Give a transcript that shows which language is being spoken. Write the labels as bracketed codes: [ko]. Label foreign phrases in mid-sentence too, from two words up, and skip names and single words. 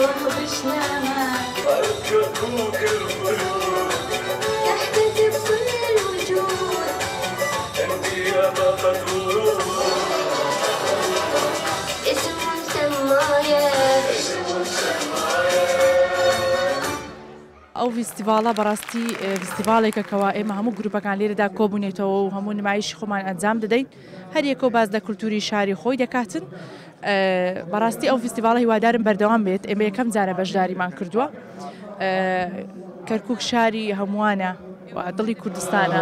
[ar] وعشناها كركوك الخلود تحتفي بكل الوجود انت يا باقة ورود اسم مسمايا [ckb] ئەو فیستیڤاڵە بەڕاستی فیستیڤالێکە کەوا ئێمە هەموو گروپەکان لێرەدا کۆبوونێتەوە و هەموو نمایشی خۆمان ئەنجام دەدەین هەر یەکۆ باز لە کولتوری شاری خۆی دەکاتن بەڕاستی ئەو فیستیڤاڵە هیوادارم بەردەوام بێت ئێمە یەکەم جارە بەشداریمان کردووە کەرکووک شاری هەمووانە دڵی کوردستانە